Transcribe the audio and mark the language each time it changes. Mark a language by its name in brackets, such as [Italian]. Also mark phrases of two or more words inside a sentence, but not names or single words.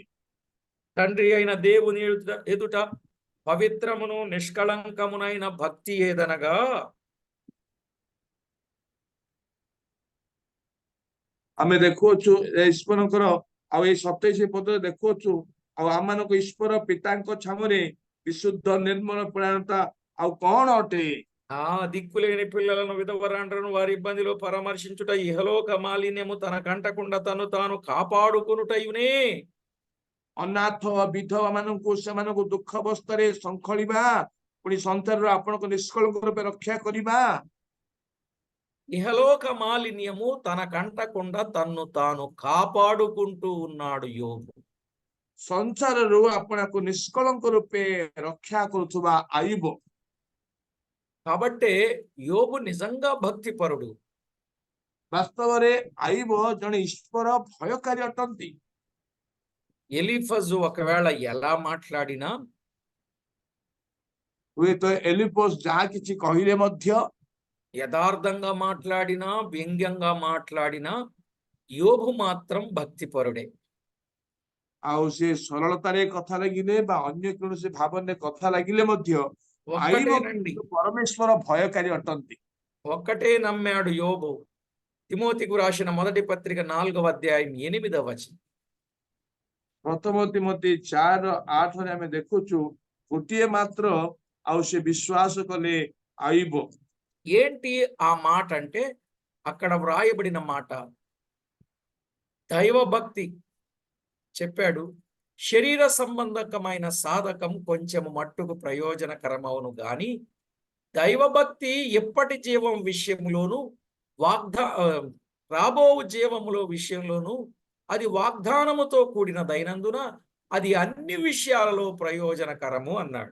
[Telugu] తండ్రి అయిన దేవుని ఎదుట పవిత్రమును నిష్కళంకమునైన భక్తి ఏదనగా [Odia] ଆମେ ଦେଖୁଅଛୁ ଈଶ୍ୱରଙ୍କର ଆଉ ଏଇ 27 ପଦରେ ଦେଖୁଅଛୁ ଆଉ ଆମମାନଙ୍କ ଈଶ୍ୱର ପିତାଙ୍କ ଛାମରେ ବିଶୁଦ୍ଧ ନିର୍ମଳ ପ୍ରାଣତା ଆଉ କଣ ଅଟେ? [Telugu] ఆ దిక్కులేని పిల్లలను, విధవరాండ్రను వారి ఇబ్బందిలో పరామర్శించుట, ఇహలోక మాలిన్యము తన కంటకుండా తను తాను కాపాడుకొనుటయునే। [Odia] ଅନାଥ ବିଧବା ମାନଙ୍କୁ ସେମାନଙ୍କୁ ଦୁଃଖ ଅବସ୍ଥାରେ ଶଙ୍ଖଳିବା, ପୁଣି ସଂସାରରୁ ଆପଣଙ୍କ ନିଷ୍କଳଙ୍କ ରୂପେ ରକ୍ଷା କରିବା। [Telugu] ఇహలోక మాలిన్యము తన కంటకుండా తన్ను తాను కాపాడుకుంటూ ఉన్నాడు యోబు. [Odia] ସଂସାରରୁ ଆପଣଙ୍କୁ ନିଷ୍କଳଙ୍କ ରୂପେ ରକ୍ଷା କରୁଥିବା ଆଇବ। [Telugu] కాబట్టే యోబు నిజంగా భక్తిపరుడు. [Odia] ବାସ୍ତବରେ ଆଇବ ଜଣେ ଈଶ୍ୱର ଭୟକାରୀ ଅଟନ୍ତି। [Telugu] ఎలీఫజు ఒకవేళ ఎలా మాట్లాడినా, [Odia] ହୁଏତ ଏଲିପୋସ୍ ଯାହା କିଛି କହିଲେ ମଧ୍ୟ, [Telugu] యథార్థంగా మాట్లాడినా, వ్యంగ్యంగా మాట్లాడినా యోబు మాత్రం భక్తిపరుడే. [Odia] ଆଉ ସେ ସରଳତାରେ କଥା ଲାଗିଲେ ବା ଅନ୍ୟ କୌଣସି ଭାବନରେ କଥା ଲାଗିଲେ ମଧ୍ୟ ଆଇବ [Telugu] ఒక్కటేనండి, [Odia] ପରମେଶ୍ୱର ଭୟକାରୀ ଅଟନ୍ତି। [Telugu] ఒక్కటే నమ్మాడు యోబు. తిమోతికు రాసిన మొదటి పత్రిక 4వ అధ్యాయం 8వ వచనం. [Odia] ପ୍ରଥମ ତିମୋଥୀ 4:8 ଆମେ ଦେଖୁଛୁ ଗୋଟିଏ ମାତ୍ର ଆଉ ସେ ବିଶ୍ୱାସ କଲେ ଆଇବ। [Telugu] ఏంటి ఆ మాట అంటే అక్కడ వ్రాయబడిన మాట, దైవ భక్తి చెప్పాడు. శరీర సంబంధకమైన సాధకం కొంచెం మట్టుకు ప్రయోజనకరమవును గాని దైవభక్తి ఎప్పటి జీవం విషయంలోను రాబో జీవములో విషయంలోను అది వాగ్దానముతో కూడినదైనందున అది అన్ని విషయాలలో ప్రయోజనకరము అన్నాడు.